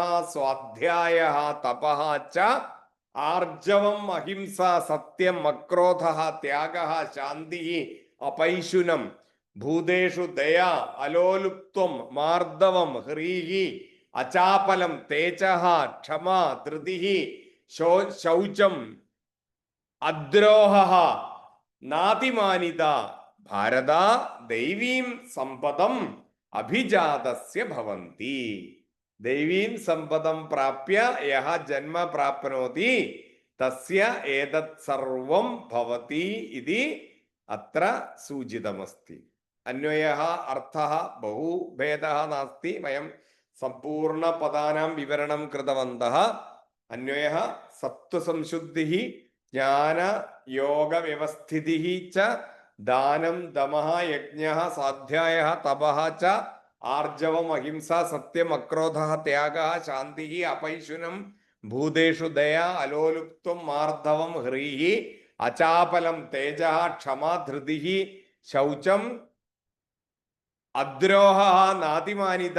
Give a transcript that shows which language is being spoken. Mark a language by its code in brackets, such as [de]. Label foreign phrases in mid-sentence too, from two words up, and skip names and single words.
[sa] സ്വാധ്യായഃ തപഃ ച ആർജവം അഹിംസ സത്യം അക്രോധഃ ത്യാഗഃ ശാന്തിഃ അപൈശുനം ഭൂതേഷു ദയാ അലോലുപ്ത്വം മാർദ്ദവം ഹ്രീഃ അചാപലം തേജഃ ക്ഷമ ധൃതിഃ ശൗചം അദ്രോഹഃ നാതിമാനിത. ഭാരത ദൈവീം സമ്പദം അഭിജാതസ്യ ഭവന്തി. ദൈവീം സമ്പദം പ്രാപ്യ യഹ ജന്മ പ്രാപ്നോതി തസ്യ ഏതത് സർവം ഭവതി ഇതി അത്ര സൂചിതമസ്തി. അന്വയഃ അർത്ഥഃ ബഹു ഭേദഃ നാസ്തി. വയം സമ്പൂർണ്ണ പദാനാം വിവരണം കൃതവന്തഃ. അന്വയഃ സത്വസംശുദ്ധിഃ ജ്ഞാന യോഗ വ്യവസ്ഥിതിഃ ച ദാനം ദമഃ യജ്ഞഃ സ്വാധ്യായഃ തപഃ ച ആർജവം അഹിംസ സത്യം അക്രോധഃ ത്യാഗഃ ശാന്തിഃ അപൈശുനം ഭൂതേഷു ദയാ അലോലുപ്ത്വം മാർദ്ദവം ഹ്രീഃ അചാപലം തേജഃ ക്ഷമ ധൃതിഃ ശൗചം അദ്രോഹഃ നാതിമാനിത.